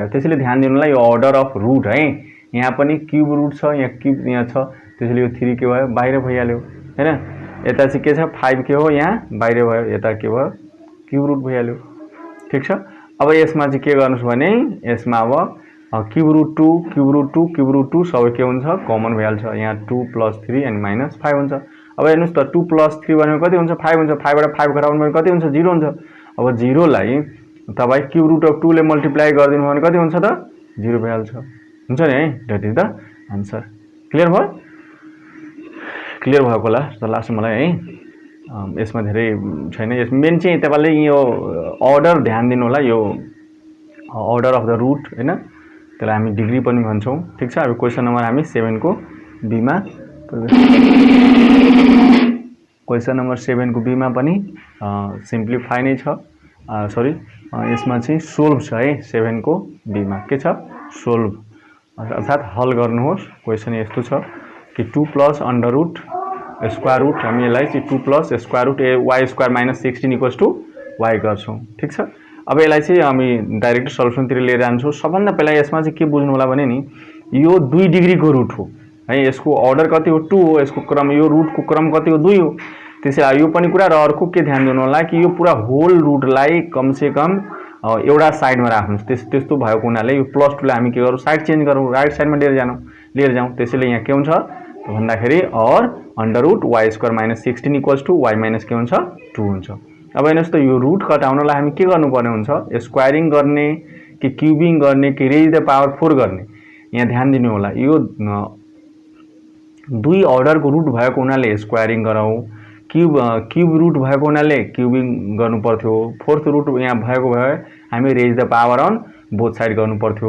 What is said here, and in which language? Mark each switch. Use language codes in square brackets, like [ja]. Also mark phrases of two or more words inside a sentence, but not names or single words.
[ne] त्यसैले ध्यान दिनु होला यो [en] order of root [ne] है यहाँ पनि [en] cube root [ne] छ यहाँ क्यूब यहाँ छ त्यसैले यो 3 के भयो बाहिर भइहाल्यो हैन। यता चाहिँ के छ 5 के हो यहाँ बाहिर भयो यता के भयो [en] cube root [ne] भइहाल्यो ठीक छ। अब यसमा चाहिँ के गर्नुस् भने यसमा अब [en] cube root [ne] 2 [en] cube root [ne] 2 [en] cube root [ne] 2 सबै के हुन्छ कमन भइहाल्छ यहाँ 2 + 3 अनि -5 हुन्छ। अब हेर्नुस् त 2 + 3 भनेको कति हुन्छ 5 हुन्छ 5 बाट 5 घटाउनु भने कति हुन्छ 0 हुन्छ। अब 0 लाई तपाई [en] cube root of 2 [ne] ले मल्टिप्लाई गर्दिनु भने कति हुन्छ त 0 भइहाल्छ हुन्छ नि है। [en] that is the answer. [ne] क्लियर भयो क्लियर भएको होला जस्तो लाग्छ मलाई है। यसमा धेरै छैन यस मेन चाहिँ तपाईले यो अर्डर ध्यान दिनु होला यो [en] order of the root [ne] हैन त्यसलाई हामी डिग्री पनि भन्छौं ठीक छ। अब [en] question number [ne] हामी 7 को बी मा [en] question number [ne] 7 को बी मा पनि सिम्प्लिफाई नै छ सरी यसमा चाहिँ सोल्भ छ है 7 को बी मा के छ सोल्भ अर्थात हल गर्नुहोस्। क्वेशन यस्तो छ कि 2 + [en] under root square root [ne] हामी यसलाई चाहिँ 2 + [en] square root y square [ne] - 16 = y गर्छौं ठीक छ। अब यसलाई चाहिँ हामी [en] direct solution [ne] तिर लिएर जान्छौं। सबभन्दा पहिला यसमा चाहिँ के बुझ्नु होला भने नि यो 2 डिग्री को रूट हो है यसको अर्डर कति हो 2 हो यसको क्रम यो रूट को क्रम कति हो 2 हो। त्यसैले यो पनि कुरा र अर्को के ध्यान दिनु होला कि यो पूरा होल रूटलाई [hi] कम से कम [ne] एउटा साइडमा राख्नुस्। त्यस्तो भएको हुनाले यो +2 लाई हामी के गरौँ [en] side change [ne] गरौँ राइट साइडमा लिएर जाउँ। त्यसैले यहाँ के हुन्छ भन्दाखेरि और [en] under root y square [ne] - 16 = y - के हुन्छ 2 हुन्छ। अब हेर्नुस् त यो रूट घटाउनलाई हामी के गर्नुपर्ने हुन्छ स्क्वायरिङ गर्ने कि क्यूबिङ गर्ने कि [en] raise the power 4 [ne] गर्ने यहाँ ध्यान दिनु होला। यो 2 अर्डर को रूट भएको हुनाले स्क्वायरिङ गरौँ [en] cube root [ne] भएको हुनाले क्यूबिङ गर्नु पर्थ्यो [en] fourth root [ne] यहाँ भएको भए हामी [en] raise the power on both side [ne] गर्नु पर्थ्यो।